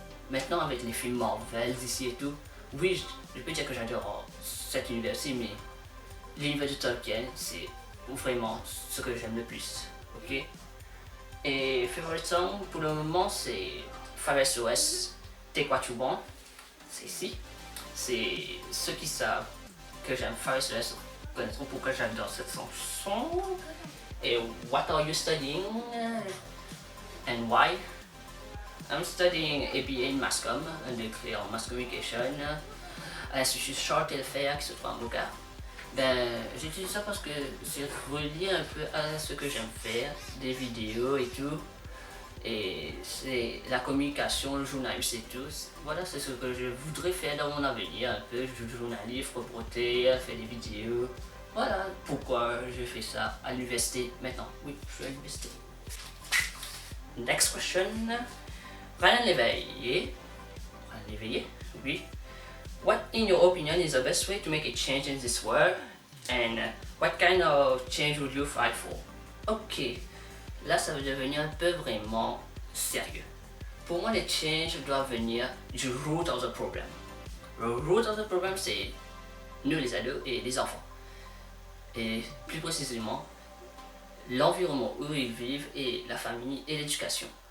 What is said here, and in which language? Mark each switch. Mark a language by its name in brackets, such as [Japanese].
[French] Maintenant avec les films Marvel d'ici et tout, oui, je peux dire que j'adore cet univers-ci, mais l'univers de Tolkien, c'est vraiment ce que j'aime le plus. Ok. Et [English] favorite song [French] pour le moment, c'est Far SOS, Take What You Want. C'est ici. C'est ceux qui savent que j'aime Far SOS connaîtront pourquoi j'adore cette chanson. [English] Et What Are You Studying and Why? I'm studying ABA in Mass Comm, [French] un degré en Mass Communication à l'Institut Charles Telfair qui se trouve à Montréal. Ben, j'utilise ça parce que c'est relié un peu à ce que j'aime faire, des vidéos et tout. Et c'est la communication, le journalisme et tout. Voilà, c'est ce que je voudrais faire dans mon avenir, un peu journaliste, reporter, faire des vidéos. Voilà pourquoi je fais ça à l'université maintenant. Oui, je suis à l'université. [English] Next question. [French] Ryan Léveillé. Oui. [English] What, in your opinion, is the best way to make a change in this world? And what kind of change would you fight for? [French] Ok, là ça va devenir un peu vraiment sérieux. Pour moi, les changes doivent venir du [English] root of the problem. [French] Le [English] root of the problem, [French] c'est nous les ados et les enfants. Et plus précisément, l'environnement où ils vivent et la famille et l'éducation.